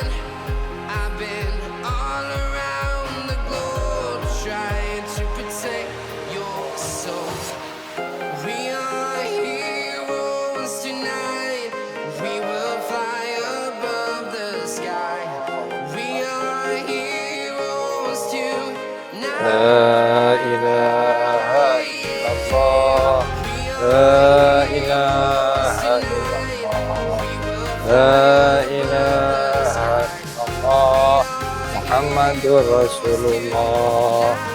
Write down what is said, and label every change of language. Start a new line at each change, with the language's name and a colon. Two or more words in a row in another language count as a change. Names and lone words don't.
English: I've been all around the globe trying to protect your soul. We are heroes tonight. We will fly above the sky. We are heroes tonight.
Arabic: لا إله إلا الله. لا إله إلا الله. لا إله إلا الله. محمد رسول الله.